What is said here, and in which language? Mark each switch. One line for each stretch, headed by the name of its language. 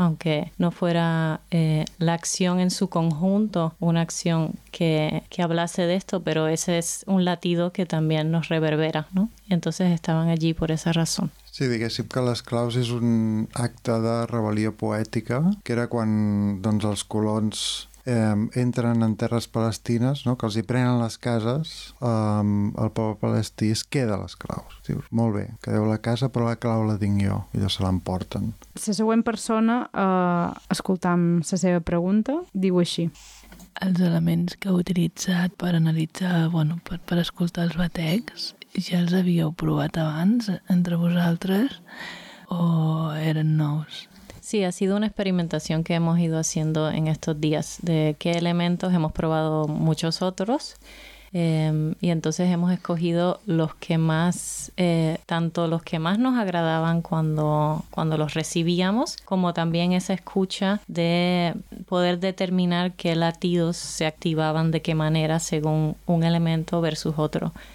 Spanish: Aunque no fuera la acción en su conjunto una acción que hablase de esto, pero ese es un latido que también nos reverbera, ¿no? Y entonces estaban allí por esa razón.
Catalan: Sí, diguéssim que les claus és un acte de rebel·lió poètica, que era quan doncs, els colons entren en terres palestines, no? Que els hi prenen les cases, el poble palestí es queda les claus. Diu, molt bé, quedeu la casa, però la clau la tinc jo. I ja se l'emporten. La següent persona, escoltam la seva pregunta, diu així. Els elements que heu utilitzat per analitzar, bueno, per escoltar els batecs, ja els havíeu provat abans entre vosaltres o eren nous?
Spanish: Sí, ha sido una experimentación que hemos ido haciendo en estos días de qué elementos hemos probado muchos otros y entonces hemos escogido los que más, tanto los que más nos agradaban cuando los recibíamos como también esa escucha de poder determinar qué latidos se activaban de qué manera según un elemento versus otro.